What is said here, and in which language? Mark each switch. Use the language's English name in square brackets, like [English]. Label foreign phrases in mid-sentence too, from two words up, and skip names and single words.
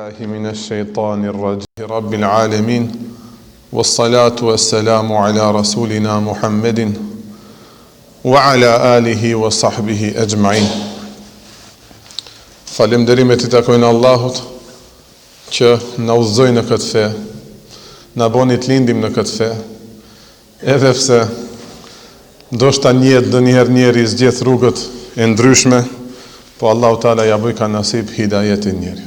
[Arabic] بالله من الشيطان الرجيم رب العالمين والصلاة والسلام على رسولنا محمد وعلى آله وصحبه أجمعين. [Albanian] Falënderimet I takojnë Allahut që na udhëzoi në këtë fe, na boni të lindim në këtë fe, edhe pse ndoshta njëherë zgjedh rrugët e ndryshme, po Allahu Teala ja bëj ka nasib hidayetin njerit.